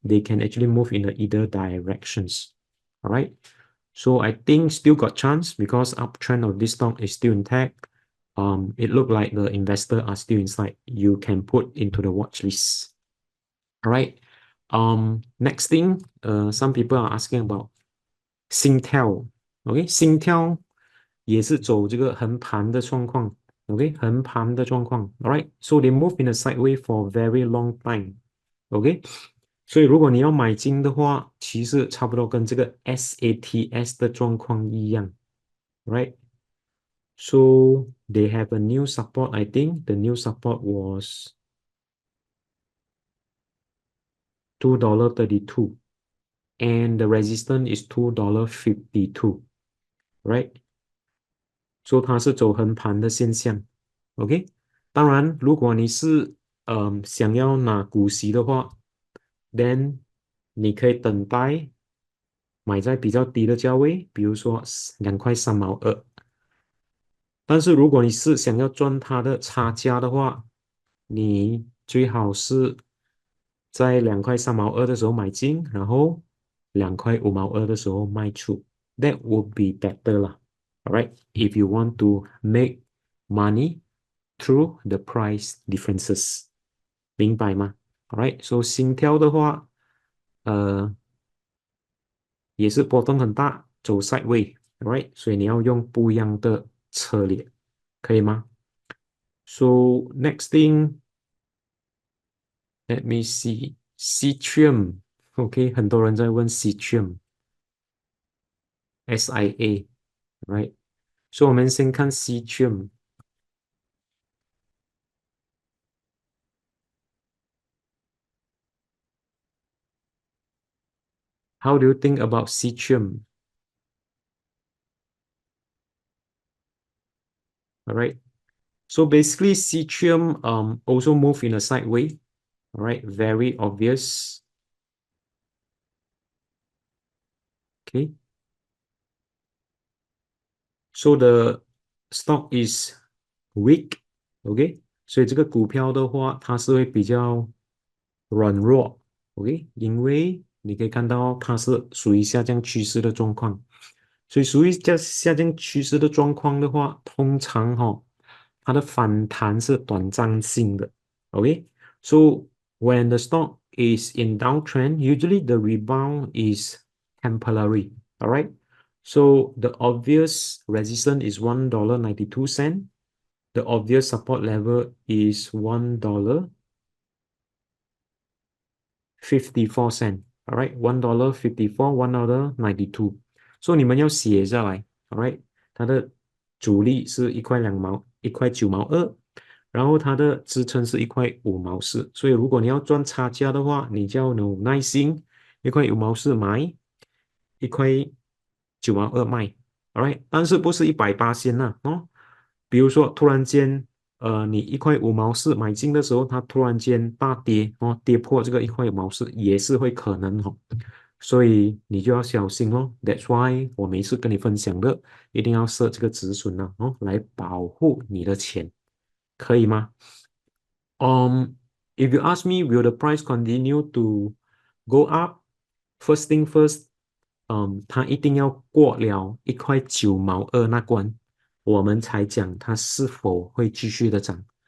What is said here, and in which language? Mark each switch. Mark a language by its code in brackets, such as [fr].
[en] They can actually move in either directions. All right, so I think still got chance because uptrend of this stock is still intact. It looked like the investor are still inside. You can put into the watch list. All right. Next thing, some people are asking about Singtel. [zh] Okay, Singtel 也是走这个横盘的状况。 Okay, 横盘的状况。 [en] All right, so they move in a sideways for a very long time. [zh] Okay, 所以如果你要买进的话，其实差不多跟这个 SATS 的状况一样。 [en] Right? So they have a new support. I think the new support was $2.32 and the resistance is $2.52, right? [zh] So 它是走横盘的现象，OK。当然，如果你是想要拿股息的话，then 你可以等待买在比较低的价位，比如说2块3毛2。但是如果你是想要赚它的差价的话，你最好是在2块3毛2的时候买进，然后2块5毛2的时候卖出。 [en] That would be better 啦。 Alright, if you want to make money through the price differences， [zh] 明白吗？ [en] Alright, so [zh] 心跳的话，也是波动很大，走 [en] sideway，alright， [zh] 所以你要用不一样的策略，可以吗？ [en] So next thing, let me see. [zh] Seatrium, OK，很多人在问 Seatrium, SIA, right？所以我们先看 Seatrium. [en] How do you think about Seatrium? Alright. So basically, Seatrium also move in a sideway. Alright, very obvious. Okay. So the stock is weak, [zh] OK，所以这个股票的话，它是会比较软弱，OK，因为你可以看到它是属于下降趋势的状况，所以属于下降趋势的状况的话，通常它的反弹是短暂性的，OK， [en] so when the stock is in downtrend, usually the rebound is temporary, [zh] alright. [en] So the obvious resistance is $1.92. The obvious support level is $1.54. Alright, $1.54, $1.92. [zh] So 你们要写下来 alright， 它的阻力是1块9毛2，然后它的支撑是1块5毛4。所以如果你要赚差价的话，你就要有耐心，1块5毛4买，1块9毛2卖，alright， 但是不是100%呐哦。比如说突然间，你1块5毛4买进的时候，它突然间大跌哦，跌破这个1块5毛4也是会可能哦，所以你就要小心哦。 [en] That's why [zh] 我每次跟你分享的，一定要设这个止损啊哦，来保护你的钱，可以吗？ [en] If you ask me, will the price continue to go up? First thing first, [zh] 它一定要过了1块9毛2那关我们才讲它是否会继续的涨。